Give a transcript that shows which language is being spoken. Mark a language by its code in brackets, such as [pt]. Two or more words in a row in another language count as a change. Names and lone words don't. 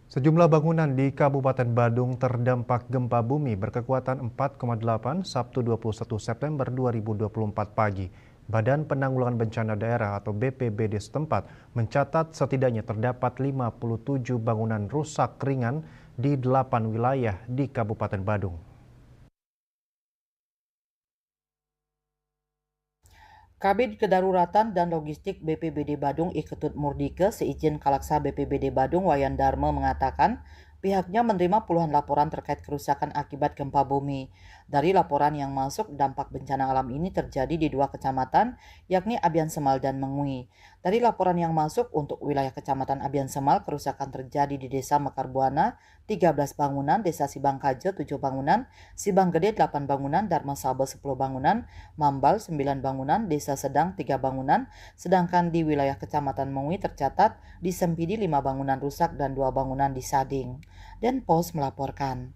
[id] Sejumlah bangunan di Kabupaten Badung terdampak gempa bumi berkekuatan 4,8 Sabtu 21 September 2024 pagi. Badan Penanggulangan Bencana Daerah atau BPBD setempat mencatat setidaknya terdapat 57 bangunan rusak ringan di 8 wilayah di Kabupaten Badung. Kabid Kedaruratan dan Logistik BPBD Badung Iketut Murdike seizin Kalaksa BPBD Badung Wayan Darmo mengatakan pihaknya menerima puluhan laporan terkait kerusakan akibat gempa bumi. Dari laporan yang masuk, dampak bencana alam ini terjadi di dua kecamatan, yakni Abian Semal dan Mengui. Dari laporan yang masuk untuk wilayah kecamatan Abian Semal, kerusakan terjadi di Desa Mekar Buana, 13 bangunan, Desa Sibang Kajo, 7 bangunan, Sibang Gede, 8 bangunan, Dharma Sabe, 10 bangunan, Mambal 9 bangunan, Desa Sedang 3 bangunan, sedangkan di wilayah Kecamatan Mengui tercatat di Sempidi 5 bangunan rusak dan 2 bangunan di Sading. Denpos melaporkan.